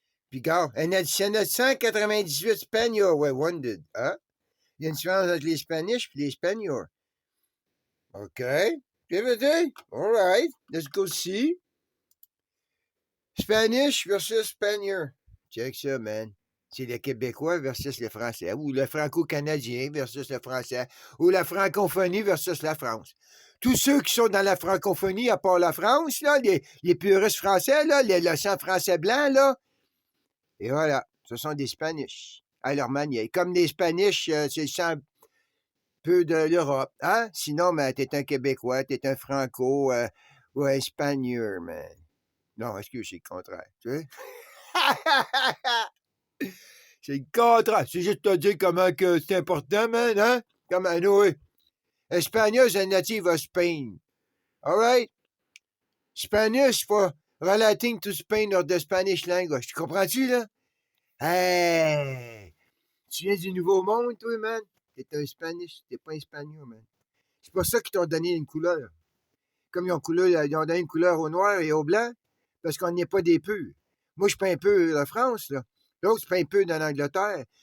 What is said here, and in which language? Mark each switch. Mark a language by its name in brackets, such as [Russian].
[French] Puis, gars, un additionnel 198 [English] Spaniards were wounded. [French] Hein? Il y a une différence entre les Spanish et les Spaniards. [English] OK. [French] Tu veux dire? [English] All right. Let's go see. Spanish versus Spaniard. [French] Check ça, man. C'est le Québécois versus le Français, ou le Franco-Canadien versus le Français, ou la francophonie versus la France. Tous ceux qui sont dans la francophonie, à part la France, là, les puristes français, là, le sang français blanc, là, et voilà, ce sont des Spanish, à leur manière. Comme les Spanish, c'est le sang peu de l'Europe, hein? Sinon, ben, t'es un Québécois, t'es un Franco, ou un Espagnol, man. Non, excuse, c'est le contraire, tu sais? C'est le contraire. C'est juste te dire comment que c'est important, man, hein? Comme un oui. Espagnol, c'est [English] native of Spain. All right? Spanish for relating to Spain or the Spanish language. [French] Tu comprends-tu, là? Hey! Tu viens du Nouveau Monde, toi, man? T'es un Spanish, t'es pas un Espagnol, man. C'est pour ça qu'ils t'ont donné une couleur. Comme ils ont donné une couleur au noir et au blanc, parce qu'on n'est pas des purs. Moi, je peins un peu la France, là. L'autre, je peins un peu de l'Angleterre.